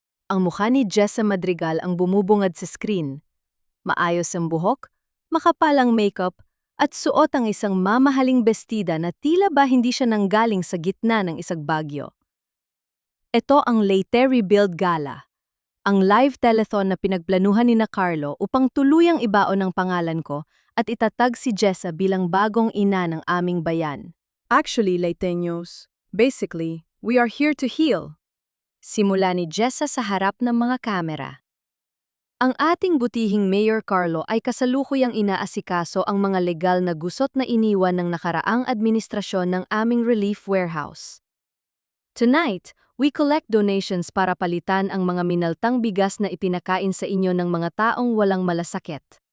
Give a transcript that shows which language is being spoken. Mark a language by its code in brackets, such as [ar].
[tl] Ang mukha ni Jessa Madrigal ang bumubungad sa screen. Maayos ang buhok, makapalang makeup, at suot ang isang mamahaling bestida na tila ba hindi siya nanggaling sa gitna ng isang bagyo. Ito ang Leyte Rebuild Gala, ang live telethon na pinagplanuhan ni na Carlo upang tuluyang ibaon ang pangalan ko at itatag si Jessa bilang bagong ina ng aming bayan. [en] Actually, Leyteños, basically, we are here to heal. [tl] Simula ni Jessa sa harap ng mga kamera. Ang ating butihing Mayor Carlo ay kasalukuyang inaasikaso ang mga legal na gusot na iniwan ng nakaraang administrasyon ng aming relief warehouse. [en] Tonight, we collect donations [tl] para palitan ang mga minaltang bigas na ipinakain sa inyo ng mga taong walang malasakit.